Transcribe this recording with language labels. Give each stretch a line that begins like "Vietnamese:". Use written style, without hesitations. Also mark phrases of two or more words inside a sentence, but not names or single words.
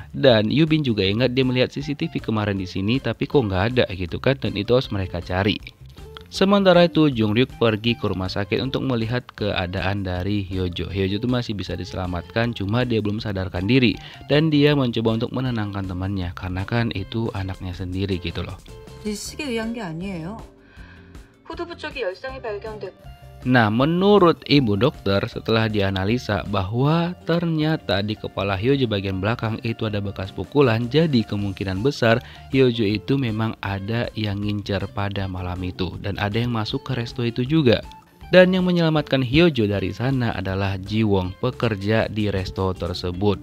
Indonesian: Dan Yubin juga ingat dia melihat CCTV kemarin di sini, tapi kok nggak ada gitu kan, dan itu harus mereka cari. Sementara itu Jungryuk pergi ke rumah sakit untuk melihat keadaan dari Hyojo. Hyojo itu masih bisa diselamatkan, cuma dia belum sadarkan diri, dan dia mencoba untuk menenangkan temannya karena kan itu anaknya sendiri gitu loh.
Korean: 리스크에 의한 게 아니에요. 후두부 쪽에 열상이 발견됐고.
Indonesian: Nah, menurut ibu dokter setelah dianalisa bahwa ternyata di kepala Hyojo bagian belakang itu ada bekas pukulan, jadi kemungkinan besar Hyojo itu memang ada yang ngincer pada malam itu, dan ada yang masuk ke resto itu juga. Dan yang menyelamatkan Hyojo dari sana adalah Jiwon, pekerja di resto tersebut.